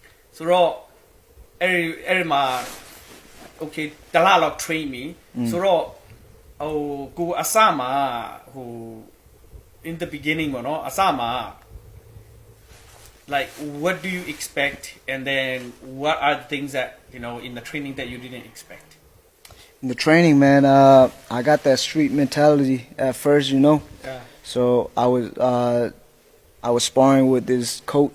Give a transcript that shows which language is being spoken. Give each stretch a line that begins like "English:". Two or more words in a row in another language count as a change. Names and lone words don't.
Burmese: ဆိုတော့အဲ့ဒီမှာ
English: okay
Burmese: တလားလောက်
English: train me
Burmese: ဆိုတော့ဟိုကိုအစမှာဟို
English: in the beginning
Burmese: ပေါ့နော်အစမှာ
English: like what do you expect and then what are the things that in the training that you didn't expect? In the training, man, I got that street mentality at first, Yeah. So I was sparring with this coach.